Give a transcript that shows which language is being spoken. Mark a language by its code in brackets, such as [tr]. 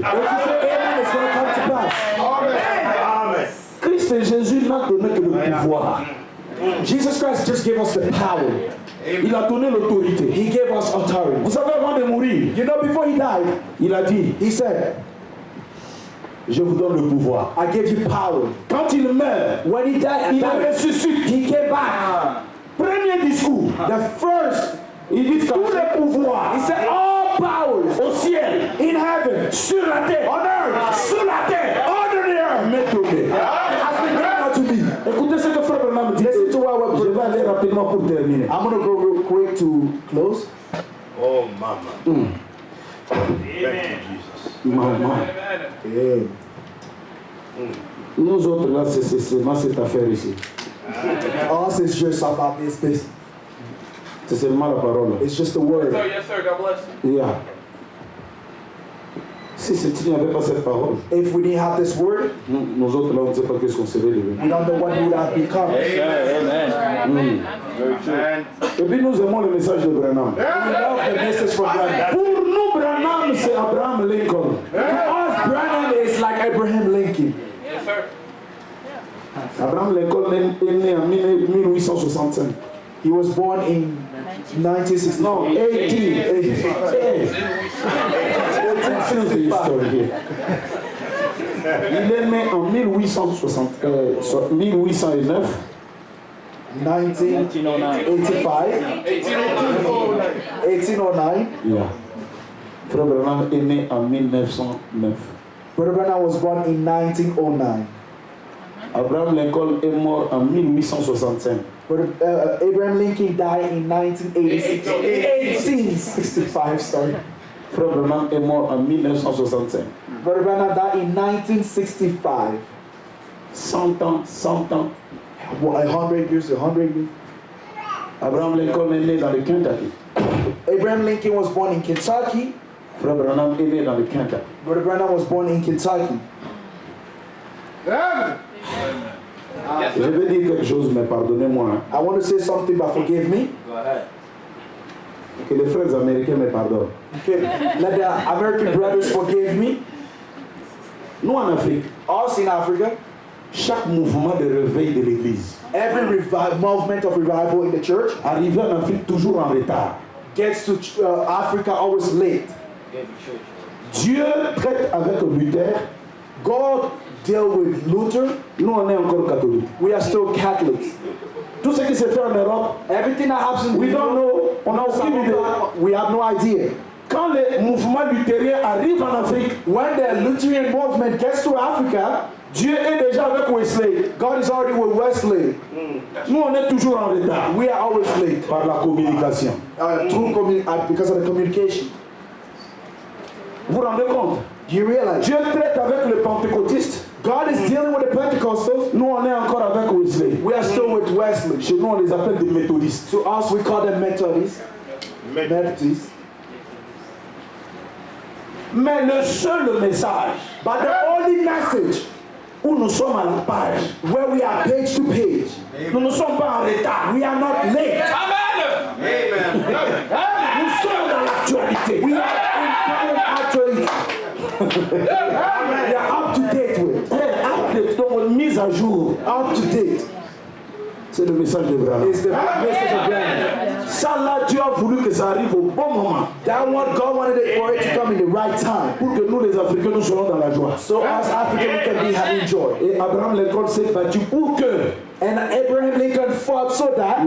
[en] If you say amen, it's going to come to pass. [fr] Christ et Jésus n'a donné que le pouvoir. [en] Jesus Christ just gave us the power. [fr] Il a donné l'autorité. [en] He gave us authority. [fr] Vous savez, avant de mourir, [en] You know, before he died, [fr] il a dit, [en] he said, [fr] je vous donne le pouvoir. [en] I give you power. [fr] Quand il meurt, [en] When he died, [fr] il ressuscite. [en] he came back. [fr] Premier discours, [en] The first, [fr] il dit tous les pouvoirs [en] he said, all powers [fr] au ciel, [en] in heaven, [fr] sur la terre, [en] on earth, [fr] sous la terre, [en] under the earth, [fr] m'est donné. [en] has been given unto me. [fr] Écoutez ce que Frère Branham dit. [en] Listen to what [fr] Je vais aller rapidement pour terminer. [en] I'm going to go real quick to close. Oh, mama. Amen, Jesus. [fr] Maman, [en] Yeah. [fr] nous autres là, c'est seulement cette affaire ici. [en] Us is just about this business. [fr] C'est seulement la parole. [en] It's just the word. Yes, sir. God bless you. Yeah. [fr] Si il n'y avait pas cette parole, [en] If we didn't have this word, [fr] nous autres là, on ne sait pas qu'est-ce qu'on serait devenu. [en] we don't know what we would have become. Yes, sir. Amen. Very true. [fr] Et puis nous aimons le message de Branham. [en] We love the message from Branham. [fr] Pour nous, Branham, c'est Abraham Lincoln. [en] To us, Branham is like Abraham Lincoln. Yes, sir. [fr] Abraham Lincoln est né en 1865. [en] He was born in 1960. [fr] Non, 1865. Il est né en 1809. [en] 1985. 1809. [fr] Yeah. Frère Branham est né en 1909. [en] Brother Branham was born in 1909. [fr] Abraham Lincoln est mort en 1865. [en] Brother, Abraham Lincoln died in 1865. Sorry. [fr] Frère Branham est mort en 1965. [en] Brother Branham died in 1965. [fr] 100 ans, 100 ans. [en] What, 100 years, 100 years? [fr] Abraham Lincoln est né dans le Kentucky. [en] Abraham Lincoln was born in Kentucky. [fr] Frère Branham est né dans le Kentucky. [en] Brother Branham was born in Kentucky. [fr] Je vais dire quelque chose, mais pardonnez-moi. [en] I want to say something, but forgive me. [fr] Que les frères américains me pardonnent. [en] Okay, let the American brothers forgive me. [fr] Nous en Afrique, [en] Us in Africa, [fr] chaque mouvement de réveil de l'Église [en] every movement of revival in the church [fr] arrive en Afrique toujours en retard. [en] gets to Africa always late. [fr] Dieu traite avec Luther. [en] God deal with Luther. [fr] Nous on est encore catholiques. [en] We are still Catholics. [fr] Tout ce qui se fait en Europe, [en] Everything that happens in we don't know. [fr] On n'a [en] South [fr] aucune idée. [en] Africa, we have no idea. [fr] Quand les mouvements luthériens arrivent en Afrique, [en] When the Lutheran movement gets to Africa, [fr] Dieu est déjà avec Wesley. [en] God is already with Wesley. [fr] Nous on est toujours en retard [en] We are always late [fr] par la communication. [en] because of the communication. [fr] Vous vous rendez compte? [en] Do you realize? [fr] Dieu traite avec les pentecôtistes. [en] God is dealing with the Pentecostals. [fr] Nous on est encore avec Wesley. [en] We are still with Wesley. [fr] Chez nous on les appelle des méthodistes. [en] To us, we call them Methodists. Methodists. [fr] Mais le seul message [en] But the only message [fr] où nous sommes à la page, [en] where we are page to page, [fr] nous ne sommes pas en retard. [en] we are not late. [fr] Nous sommes dans l'actualité. [en] We are in current actuality. We are up to date with. [fr] Update, donc mise à jour. [en] Up to date [fr] C'est le message de Branham. [en] is the message of Branham. [fr] Ça là, Dieu a voulu que ça arrive au bon moment. [en] That one, God wanted it for it to come in the right time. [fr] Pour que nous les Africains, nous soyons dans la joie. [en] So as Africans, we can be having joy. [fr] Et Abraham Lincoln s'est battu pour que [en] And Abraham Lincoln fought so that